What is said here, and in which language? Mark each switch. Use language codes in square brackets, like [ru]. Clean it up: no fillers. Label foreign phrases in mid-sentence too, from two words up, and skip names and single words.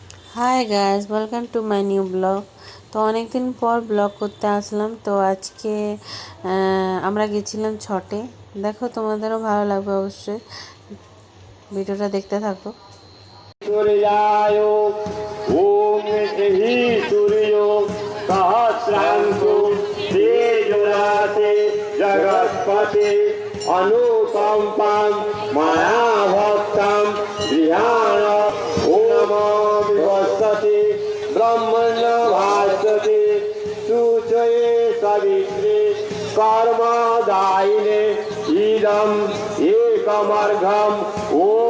[en] Hi guys, welcome to my new blog. [bn] তো অনেক দিন পর ব্লগ করতে আসলাম। তো আজকে আমরা গেছিলাম ছটে। দেখো, তোমাদেরও ভালো লাগবে অবশ্যই, ভিডিওটা দেখতে থাকো। [sa] सूर्याय ॐ हि सूर्यो सहस्रांशो तेजोराशे जगत्पते अनुकम्पां मया भक्तं गृहाण ॐ नमो विवस्वते ब्रह्मण्य भास्वते शुचये सवित्रे कर्मदायिने इदम् एकमर्घम् ॐ